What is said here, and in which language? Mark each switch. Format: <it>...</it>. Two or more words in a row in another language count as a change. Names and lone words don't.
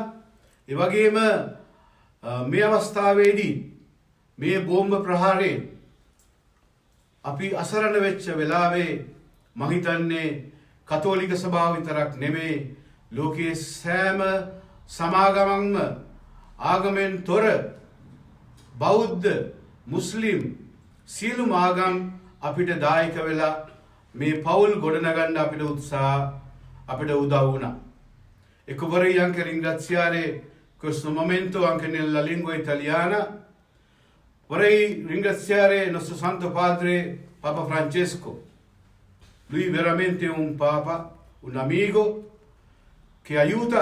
<si>ඒ වගේම මේ අවස්ථාවේදී මේ බෝම්බ ප්‍රහාරයෙන් අපි අසරණ වෙච්ච වෙලාවේ මම හිතන්නේ කතෝලික සභාව විතරක් නෙමෙයි ලෝකයේ සෑම සමාගමක්ම ආගමෙන් තොර බෞද්ධ මුස්ලිම් සියලුම ආගම් අපිට දායක වෙලා මේ පවුල් ගොඩනගන්න අපිට අපිට උදව් වුණා.</si> <it>Ecco, vorrei anche ringraziare questo momento anche nella lingua italiana. Vorrei ringraziare il nostro Santo Padre Papa Francesco. Lui è veramente un papa, un amico che aiuta.</it>